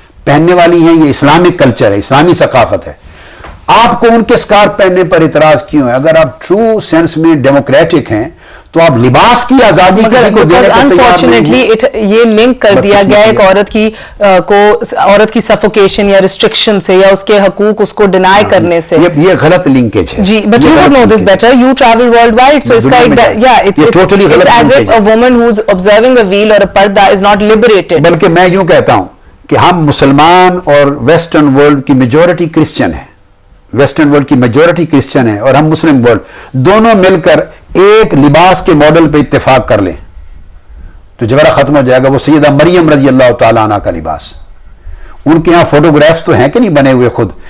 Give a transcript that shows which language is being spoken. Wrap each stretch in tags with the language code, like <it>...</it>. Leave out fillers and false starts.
<ur>پہننے والی ہیں، یہ اسلامک کلچر ہے، اسلامی ثقافت ہے. آپ کو ان کے سکارف پہننے پر اعتراض کیوں ہے؟ اگر آپ ٹرو سینس میں ڈیموکریٹک ہیں تو آپ لباس کی آزادی کسی کو دینے کو تیار نہیں ہیں. یہ لنک کر دیا گیا ایک عورت کی سفوکیشن یا ریسٹرکشن سے یا اس کے حقوق اس کو ڈینائی کرنے سے. یہ غلط لنکیج ہے.</ur> <en>جی but you would know this better, you travel worldwide, so it's like it's as if a woman who's observing a veil or a parda is not liberated.</en> <ur>بلکہ میں یوں کہتا ہوں کہ ہم مسلمان اور ویسٹرن ورلڈ کی میجورٹی کرسچن ہیں، ویسٹرن ورلڈ کی میجورٹی کرسچن ہے اور ہم مسلم ورلڈ دونوں مل کر ایک لباس کے ماڈل پہ اتفاق کر لیں تو جھگڑا ختم ہو جائے گا. وہ سیدہ مریم رضی اللہ تعالیٰ عنہ کا لباس، ان کے ہاں فوٹوگرافز تو ہیں کہ نہیں بنے ہوئے خود.</ur>